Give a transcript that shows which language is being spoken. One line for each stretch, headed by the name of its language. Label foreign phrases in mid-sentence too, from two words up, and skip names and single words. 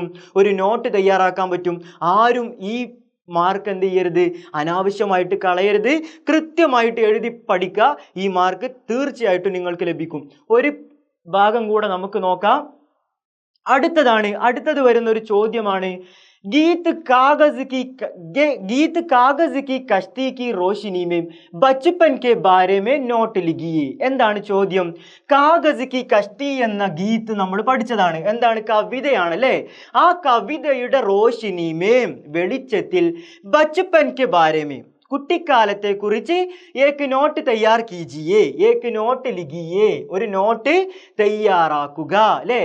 Malayalam: ഒരു നോട്ട് തയ്യാറാക്കാൻ പറ്റും. ആരും ഈ മാർക്ക് എന്ത് ചെയ്യരുത്? അനാവശ്യമായിട്ട് കളയരുത്. കൃത്യമായിട്ട് എഴുതി പഠിക്കുക. ഈ മാർക്ക് തീർച്ചയായിട്ടും നിങ്ങൾക്ക് ലഭിക്കും. ഒരു ഭാഗം കൂടെ നമുക്ക് നോക്കാം. അടുത്തത് വരുന്ന ഒരു ചോദ്യമാണ്
Hindi: गीत कागज की कश्ती की रोशनी में बचपन के बारे में नोट लिखिए.
Malayalam: എന്താണ് ചോദ്യം? കാഗസ് കി കഷ്തി എന്ന ഗീത്ത് നമ്മൾ പഠിച്ചതാണ്. എന്താണ്? കവിതയാണ് അല്ലേ? ആ കവിതയുടെ റോഷിനിമേം വെളിച്ചത്തിൽ
Hindi: बचपन के बारे में
Malayalam: കുട്ടിക്കാലത്തെ കുറിച്ച്
Hindi: एक नोट तैयार कीजिए, एक नोट लिखिए,
Malayalam: ഒരു നോട്ട് തയ്യാറാക്കുക അല്ലേ?